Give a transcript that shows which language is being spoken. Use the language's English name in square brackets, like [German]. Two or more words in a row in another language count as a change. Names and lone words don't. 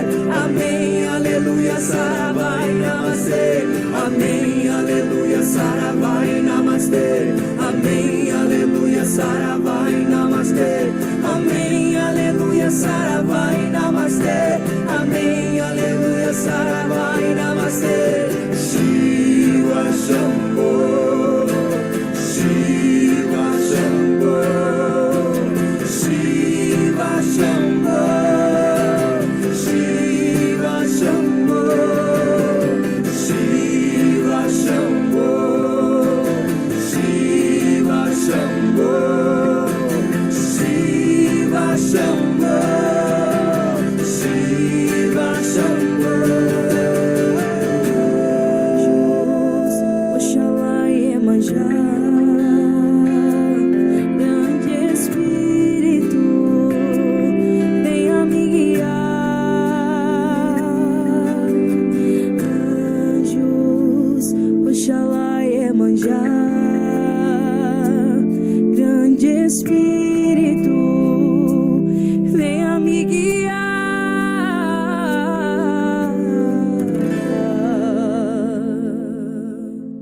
[Portuguese] Amém, aleluia, saravá e namastê. Amém, aleluia, saravá e namastê. Amém, aleluia, saravá e namastê. Amém, aleluia, saravá e namastê. Amém, aleluia, saravá e namastê. [Sanskrit] Shiva Shambho, Shiva Shambho, Shiva Shambho, Shiva Shambho, Shiva Shambho, Shiva Shambho, Shiva Shambho, Shiva Shambho. [Portuguese] Oxalá e Iemanjá, grande Espírito, venha me guiar. Anjos, Oxalá e Iemanjá, grande Espírito, venha me guiar.